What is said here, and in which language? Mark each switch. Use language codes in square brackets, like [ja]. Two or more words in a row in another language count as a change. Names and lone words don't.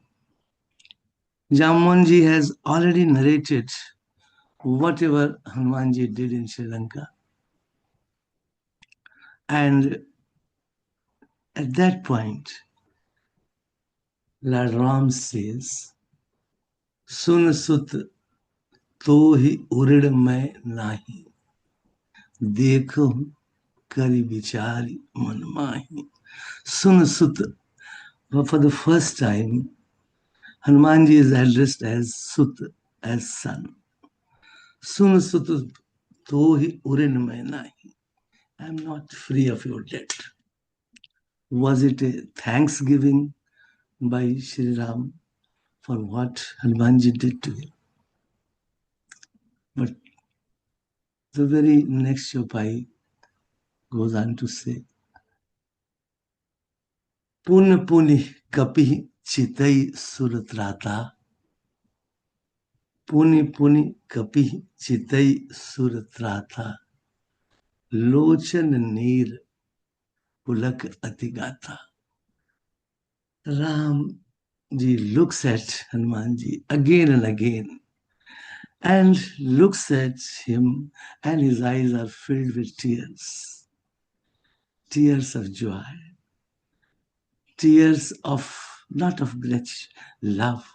[en] Jamonji has already narrated whatever Hanumanji did in Sri Lanka. And at that point, Lord Ram says, [awa] सुनु सुत तोहि उरिन मैं नाहीं, देखेउँ करि बिचार मन माहीं. सुनु सुत, [en] for the first time, Hanumanji is addressed as Sut, as son. [awa] सुनु सुत तोहि उरिन मैं नाहीं. [en] I am not free of your debt. Was it a thanksgiving by Sri Ram for what Hanumanji did to him? But the very next Chopai goes on to say, [awa] पुनि पुनि कपि चितइ सुरत्राता. पुनि पुनि कपि चितइ सुरत्राता. लोचन नीर पुलक अति गाता. [en] Ram ji looks at Hanumanji again and again and looks at him, and his eyes are filled with tears. Tears of joy. Tears of, not of gratitude, love.